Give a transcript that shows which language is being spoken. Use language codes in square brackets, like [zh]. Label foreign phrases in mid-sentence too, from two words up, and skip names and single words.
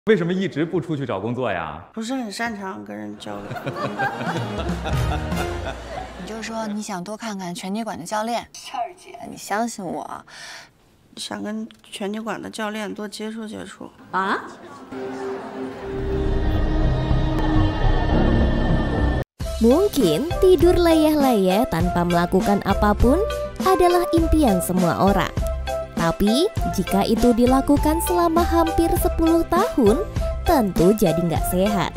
[zh] 为什么一直不出去找工作呀？不是很擅长跟人交流。你就说你想多看看拳击馆的教练。倩儿姐，你相信我，想跟拳击馆的教练多接触接触啊。 [id] Mungkin tidur leyeh-leyeh tanpa melakukan apapun adalah impian semua orang. Tapi jika itu dilakukan selama hampir 10 tahun, tentu jadi nggak sehat.